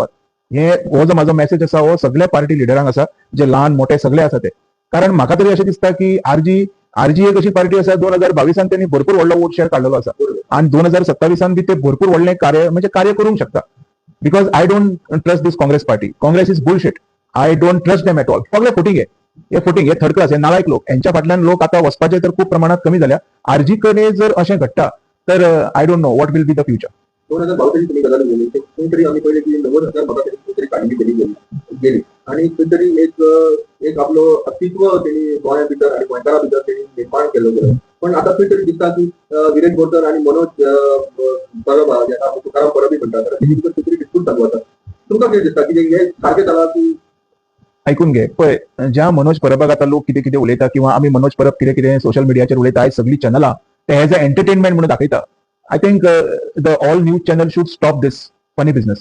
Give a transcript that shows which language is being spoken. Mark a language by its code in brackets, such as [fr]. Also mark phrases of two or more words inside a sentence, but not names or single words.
[kok] हो जो माझो मेसेज आसा हो सगळ्या पार्टी लिडरांक आसा, जे ल्हान मोठे सगळे आसा ते. कारण म्हाका तरी अशें दिसता की आरजी एक अशी पार्टी आसा 2022 त्यांनी भरपूर व्हडलो वोट शेअर काडलेलो आसा आणि 2027 बी ते भरपूर व्हडलें कार्य करूंक शकता. [en] because I don't trust this Congress party. Congress is bullshit. I don't trust them at all. [kok] सगळे फुटींग हे [en] third class, [kok] हे नालायक लोक. यांच्या फाटल्यान लोक आता वचपाचे तर खूप प्रमाणात कमी झाल्या. आरजी कडे जर अशें घडटा तर [en] I don't know what will be the future. [kok] 2022 तुम्ही गजाल बोलली कोणतरी आम्ही पहिले की 90,000 मतांची कोणतरी काढली गेली आणि खंयतरी एक आपलं अस्तित्व त्यांनी गोंया भितर आणि गोंयकारा भितर त्यांनी निर्माण केलं गेलं. पण आता खंयतरी दिसता की विरेश बोरकर आणि मनोज परब ज्यांना तुकाराम परबी म्हणतात त्यांनी खंयतरी डिस्प्यूट चालू आसा. तुमकां कितें दिसता की हे सारखें जाला की ऐकून घे पळय, ज्या मनोज परबाक आता लोक कितें कितें उलयता किंवा आमी मनोज परब कितें कितें सोशल मिडियाचेर उलयता, आयज सगळी चॅनलां ते [en] as a entertainment [kok] म्हणून दाखयता. [en] I think the all news channel should stop this funny business.